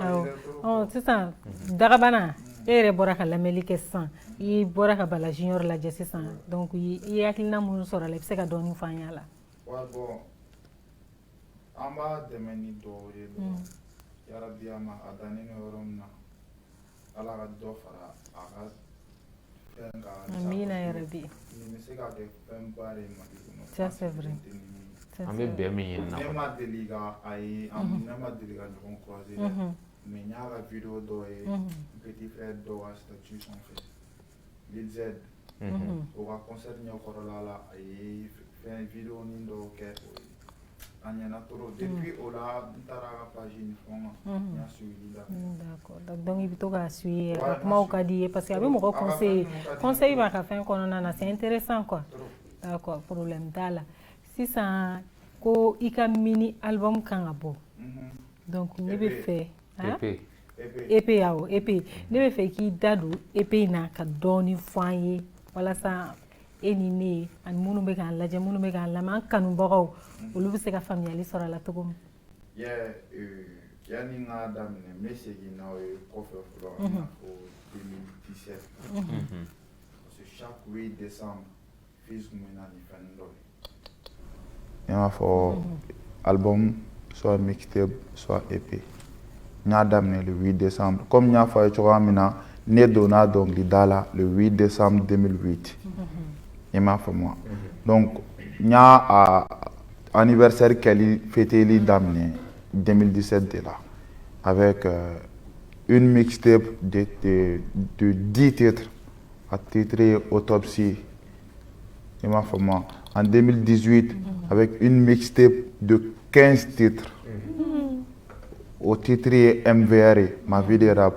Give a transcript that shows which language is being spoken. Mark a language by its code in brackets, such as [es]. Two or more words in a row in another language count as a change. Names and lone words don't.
[bm] Awɔ sisan Dagabana e yɛrɛ bɔra ka lamɛnli kɛ sisan i bɔra ka Bala Junior lajɛ sisan donc i ye hakilina minnu sɔrɔ a la i bɛ se ka dɔɔni fɔ an ɲɛ la. Bon an b'a dɛmɛ ni dɔw ye dɔrɔn yarabi a ma a dannen bɛ yɔrɔ min na Ala ka dɔ fara a ka fɛn kan. Amina yarabi. Nin bɛ se ka kɛ fɛnba de ye Mali kɔnɔ. [fr] Ça c'est vrai. [bm] An bɛ bɛn min ɲini na. Ne ma deli ka a ye ne ma deli ka ɲɔgɔn croiser dɛ mais n y'a ka vidéo dɔ ye [fr] petit frère [bm] dɔ ka statut sanfɛ Lil Z o ka concert ɲɛkɔrɔla la a ye fɛn vidéo nin dɔw kɛ o ye a ɲɛna [fr] trop depuis [bm] o la n taara a ka page ni fɛnw na n y'a suivi la. [fr] D'accord donc [bm] i bɛ to k'a suivi a ka kumaw ka di i ye [fr] parce que [bm] a bɛ mɔgɔ conseil b'a ka fɛn kɔnɔna na [fr] c'est intéressant quoi. D'accord problème [bm] t'a la sisan ko i ka [fr] mini album [bm] kan ka bɔ donc ne bɛ fɛ EP awɔ EP ne bɛ fɛ k'i da don EP in na ka dɔɔni fɔ an ye walasa e ni ne ani minnu bɛ k'an lajɛ minnu bɛ k'an lamɛn an kanubagaw olu bɛ se ka faamuyali sɔrɔ a la cogo min. Yani n k'a daminɛ n bɛ segin n'aw ye kɔfɛ fɔlɔ i n'a fɔ 2017 [fr] parce que chaque 8 décembre [bm] Fils tun bɛ na ni fɛn dɔ ye. I n'a fɔ album soit mixtape soit EP n y'a daminɛ [fr] le 8 décembre [bm] comme n y'a fɔ a ye cogoya min na ne donna dɔnkilida la [fr] le 8 décembre 2008 [bm] i m'a faamu donc n y'a anniversaire kɛli fêteli daminɛ 2017 [fr] de là avec une mixtape de 10 titres attitré Autopsie. Il m'a fait moi. En 2018, avec une mixtape de 15 titres, au titre MVR, ma vie de rap.